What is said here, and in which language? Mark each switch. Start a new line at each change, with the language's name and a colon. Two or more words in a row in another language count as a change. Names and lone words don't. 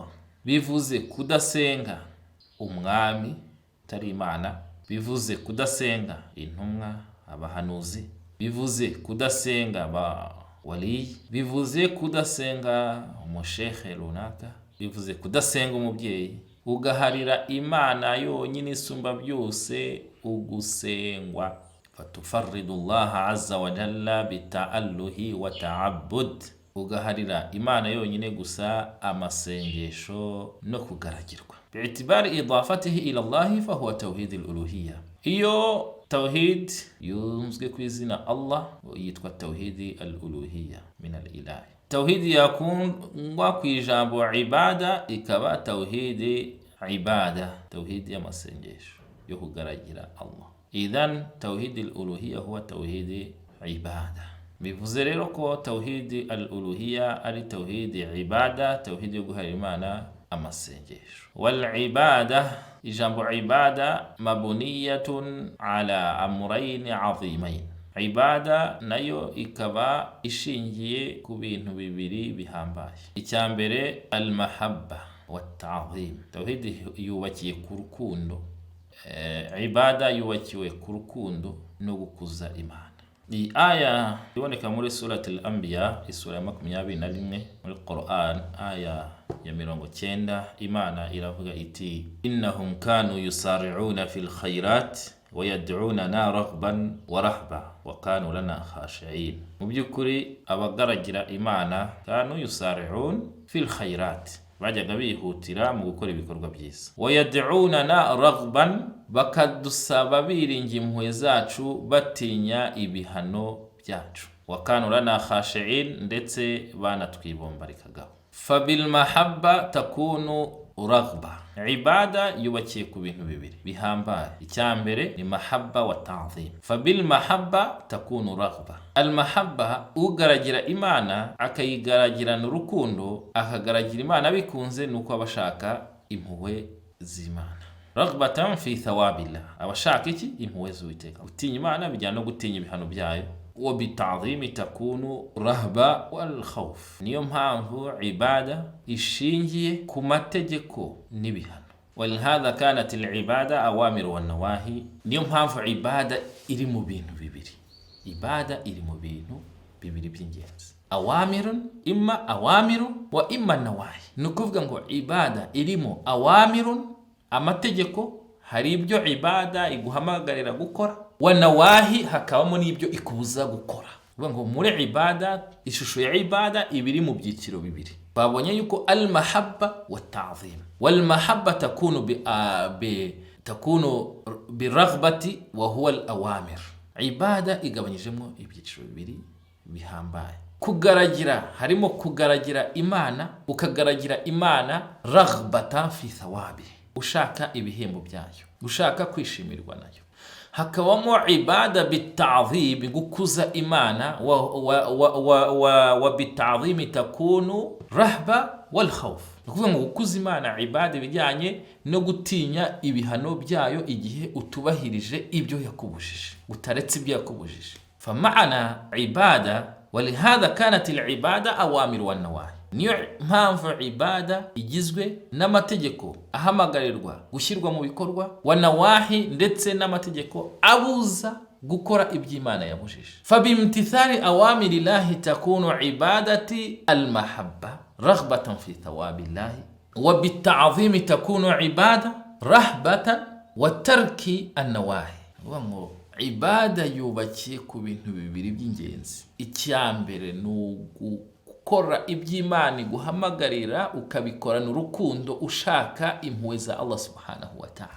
Kinyarwanda: bivuze kudasenga umwami utari Imana, bivuze kudasenga intumwa, abahanuzi, bivuze kudasenga ba wali, bivuze kudasenga umushehe runaka, bivuze kudasenga umubyeyi, ugaharira Imana yonyine isumba byose ugusengwa.
Arabic: فتفرد الله عز وجل بالتأله والتعبد,
Kinyarwanda: ugaharira Imana yonyine gusa amasengesho no kugaragirwa.
Arabic: باعتبار إضافته إلى الله فهو توحيد الألوهية.
Kinyarwanda: iyo tawhid yunzwe ku izina Allah yitwa
Arabic: توحيد الألوهية من الإله.
Kinyarwanda: tawhid yakungwa ku ijambo ibada ikaba
Arabic: توحيد عبادة,
Kinyarwanda: tawhid y'amasengesho yo kugaragira Allah.
Arabic: إذن توحيد الألوهية هو توحيد عبادة.
Kinyarwanda: bivuze rero ko
Arabic: توحيد الألوهية
Kinyarwanda: ari
Arabic: توحيد عبادة,
Kinyarwanda: tawhid yo guharira Imana amasengesho.
Arabic: والعبادة, ijambo عبادة مبنية على أمرين عظيمين.
Kinyarwanda: ibada nayo ikaba ishingiye ku bintu bibiri bihambaye. icya mbere
Arabic: المحبة والتعظيم.
Kinyarwanda: tawhid yubakiye ku rukundo, ibada yubakiwe ku rukundo no gukuza Imana. iyi aya iboneka muri surati al-Anbiya, isura ya 21 muri Qur'an, aya ya 90. Imana iravuga iti:
Arabic: إنهم كانوا يسارعون في الخيرات ويدعوننا رغبا ورهبا وكانوا لنا خاشعين.
Kinyarwanda: mu byukuri abagaragira Imana
Arabic: كانوا يسارعون في الخيرات,
Kinyarwanda: bajyaga bihutira mu gukora ibikorwa byiza.
Arabic: ويدعوننا رغبا,
Kinyarwanda: bakadusaba biringiye impuhwe zacu batinya ibihano byacu.
Arabic: وكانوا لنا خاشعين,
Kinyarwanda: ndetse banatwibombarikagaho.
Arabic: فبالمحبة تكون الرغبة.
Kinyarwanda: ibada yubakiye ku bintu bibiri bihambaye. icya mbere ni
Arabic: محبة وتعظيم. فبالمحبة تكون الرغبة. al mahabba,
Kinyarwanda: ugaragira Imana akayigaragirana urukundo, akagaragira Imana bikunze, nuko abashaka impuhwe z'Imana.
Arabic: رغبة في ثواب الله,
Kinyarwanda: abashaka iki? impuhwe z'Uwiteka. gutinya Imana bijyana no gutinya ibihano byayo.
Arabic: وبالتعظيم تكون الرهبة والخوف.
Kinyarwanda: niyo mpamvu ibada ishingiye ku mategeko n'ibihano.
Arabic: ولهذا كانت العبادة أوامر ونواهي.
Kinyarwanda: niyo mpamvu ibada iri mu bintu bibiri. ibada iri mu bintu bibiri by'ingenzi:
Arabic: أوامر إما أوامر وإما نواهي.
Kinyarwanda: nukuvuga ngo ibada irimo awamirun, amategeko, hari ibyo ibada iguhamagarira gukora,
Arabic: ونواهي,
Kinyarwanda: hakabamo n'ibyo ikubuza gukora. uvuga ngo muri ibada, ishusho ya ibada ibiri mu byiciro bibiri. babonye yuko
Arabic: المحبة والتعظيم. والمحبة تكون بالرغبة وهو الأوامر.
Kinyarwanda: ibada igabanyijemo ibyiciro bibiri bihambaye. kugaragira, harimo kugaragira Imana, ukagaragira Imana
Arabic: رغبة في ثواب,
Kinyarwanda: ushaka ibihembo byayo. gushaka kwishimirwa nayo.
Arabic: Hakabamo عبادة بالتعظيم,
Kinyarwanda: gukuza Imana,
Arabic: وبالتعظيم تكون رهبة والخوف.
Kinyarwanda: Ukuvuga ngo gukuza Imana ibada bijyanye no gutinya ibihano byayo igihe utubahirije ibyo yakubujije, utaretse ibyo yakubujije.
Arabic: فمعنى عبادة ولهذا كانت العبادة أوامر والنواهي.
Kinyarwanda: niyo mpamvu ibada igizwe n'amategeko ahamagarirwa gushyirwa mu bikorwa, wanawahi ndetse n'amategeko abuza gukora iby'Imana yabujije.
Arabic: فبامتثال أوامر الله تكون عبادة المحبة رغبة في ثواب الله وبالتعظيم تكون عبادة رهبة وترك النواهي.
Kinyarwanda: Ibada yubakiye ku bintu bibiri by'ingenzi. Icyambere ni gukora iby'Imana guhamagarira ukabikorana urukundo ushaka impuhwe za Allah
Arabic: سبحانه وتعالى.